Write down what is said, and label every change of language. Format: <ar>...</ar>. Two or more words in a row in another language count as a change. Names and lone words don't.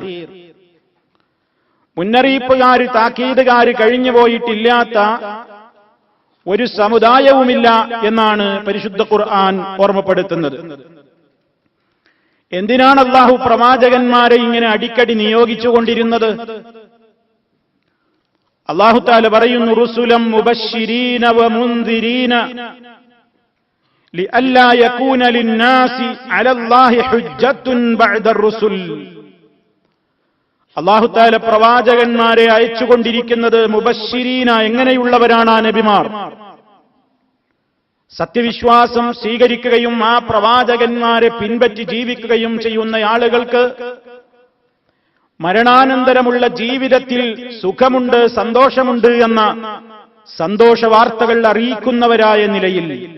<ml>മുന്നറിയിപ്പുകാർ, താക്കീതുകാർ കഴിഞ്ഞുപോയിട്ടില്ലാത്ത ഒരു സമുദായവുമില്ല എന്നാണ് പരിശുദ്ധ ഖുർആൻ ഓർമ്മപ്പെടുത്തുന്നത്. എന്തിനാണ് അല്ലാഹു പ്രവാചകന്മാരെ ഇങ്ങനെ അടിക്കടി നിയോഗിച്ചുകൊണ്ടിരുന്നത്? അല്ലാഹു തആല പറയുന്നു,</ml> <ar>رسلا مبشرين ومنذرين لئلا يكون للناس على الله حجة بعد الرسل.</ar> <ml>അല്ലാഹു തആല പ്രവാചകന്മാരെ അയച്ചുകൊണ്ടിരിക്കുന്നത് മുബശ്ശിരീന, എങ്ങനെയുള്ളവരാണ് ആ നബിമാർ? സത്യവിശ്വാസം സ്വീകരിക്കുകയും ആ പ്രവാചകന്മാരെ പിൻപറ്റി ജീവിക്കുകയും ചെയ്യുന്ന ആളുകൾക്ക് മരണാനന്തരമുള്ള ജീവിതത്തിൽ സുഖമുണ്ട്, സന്തോഷമുണ്ട് എന്ന സന്തോഷ വാർത്തകൾ അറിയിക്കുന്നവരായ നിലയിൽ,</ml>